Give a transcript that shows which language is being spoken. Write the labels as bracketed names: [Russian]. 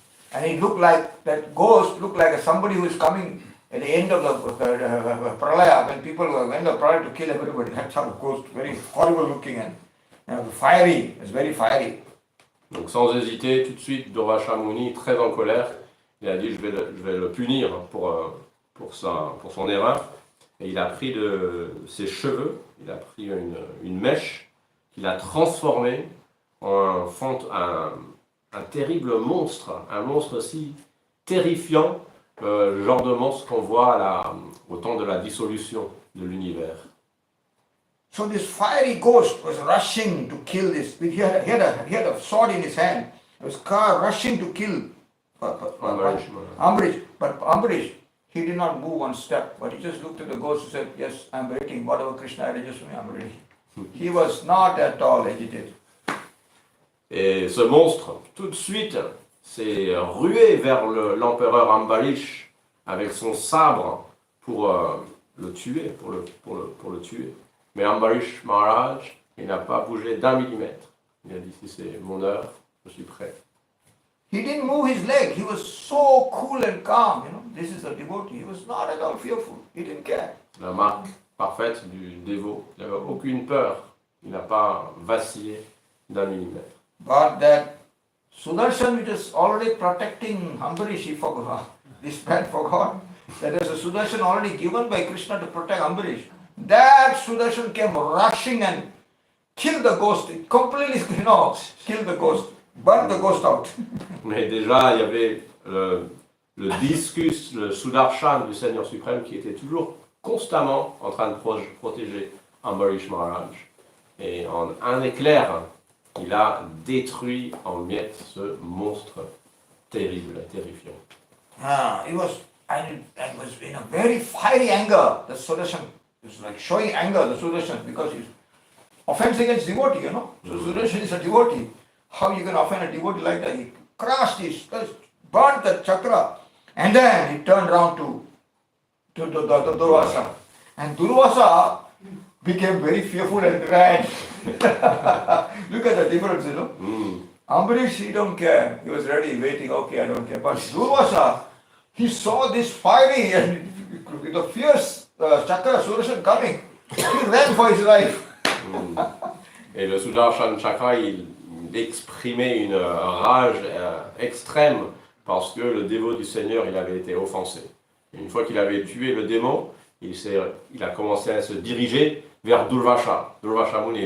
[English] And it looked like, that ghost looked like somebody who is coming at the end of the pralaya, when the pralaya to kill everybody. That's how the ghost, very horrible looking and fiery, it's very fiery. [French] Donc sans hésiter, tout de suite, Durvaša Muni, très en colère, il a dit je vais le punir pour son erreur. Et il a pris ses cheveux, il a pris une mèche, qu'il a transformée en un terrible monstre, un monstre si terrifiant, le genre de monstre qu'on voit au temps de la dissolution de l'univers. [English] So this fiery ghost was rushing to kill this. He had a sword in his hand. He was rushing to kill Ambarish. But Ambarish, he did not move one step, but he just looked at the ghost and said, yes, I'm waiting, whatever Krishna arranges for me, I'm ready. He was not at all agitated. [French] Et ce monstre, tout de suite, s'est rué vers l'empereur Ambarish avec son sabre pour le tuer, pour le tuer. Mais Ambarisa Maharaja, il n'a pas bougé d'un millimètre. Il a dit, si c'est mon heure, je suis prêt. [English] He didn't move his leg. He was so cool and calm. This is a devotee. He was not at all fearful. He didn't care. [French] La marque parfaite du dévot. Il n'avait aucune peur. Il n'a pas vacillé d'un millimètre. [English] But that Sudarshan, which is already protecting Ambarish, he forgot. This man forgot that there's a Sudarshan already given by Krishna to protect Ambarish. That Sudarshan came rushing and killed the ghost. It completely, killed the ghost. Burn the ghost out. [French] Mais déjà, il y avait le discus, le Sudarshan du Seigneur suprême qui était toujours constamment en train de protéger Ambarisa Maharaja. Et en un éclair, il a détruit en miettes ce monstre terrible, terrifiant. [English] It was in a very fiery anger. The Sudarshan is like showing anger, the Sudarshan, because he's offense against devotee, So Sudarshan is a devotee. How you can offend a devotee like that? He crushed burnt the chakra, and then he turned around to Durvasa. And Durvasa became very fearful and ran. Look at the difference, Ambarish, he don't care. He was ready, waiting, okay, I don't care. But Durvasa, he saw this fiery and the fierce chakra Sudarshan coming. He ran for his life. [French] Et le Sudarshan chakra, il exprimait une rage extrême parce que le dévot du Seigneur, il avait été offensé. Et une fois qu'il avait tué le démon, il a commencé à se diriger vers Durvaša Muni.